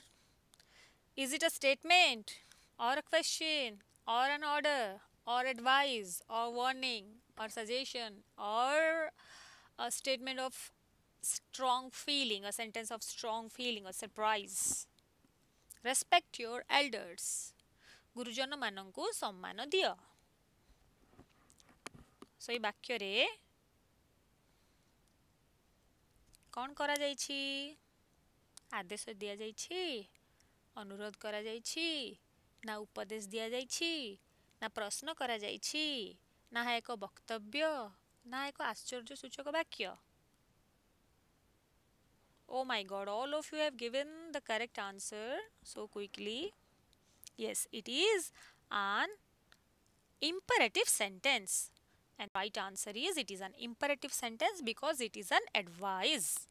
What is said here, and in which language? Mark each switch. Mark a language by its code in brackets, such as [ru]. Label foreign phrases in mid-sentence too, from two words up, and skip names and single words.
[en] Is it a statement or a question or an order or advice or warning or suggestion or a statement of strong feeling, a sentence of strong feeling or surprise? Respect your elders. [or] ଗୁରୁଜନ ମାନଙ୍କୁ ସମ୍ମାନ ଦିଅ. [en] So এই [or] ବାକ୍ୟରେ କ'ଣ କରାଯାଇଛି? ଆଦେଶ ଦିଆଯାଇଛି, ଅନୁରୋଧ କରାଯାଇଛି, ନା ଉପଦେଶ ଦିଆଯାଇଛି, ନା ପ୍ରଶ୍ନ କରାଯାଇଛି, ନା ଏକ ବକ୍ତବ୍ୟ, ନା ଏକ ଆଶ୍ଚର୍ଯ୍ୟସୂଚକ ବାକ୍ୟ? [en] Oh my god, all of you have given the correct answer so quickly. Yes, it is an imperative sentence. And right answer is it is an imperative sentence because it is an advice.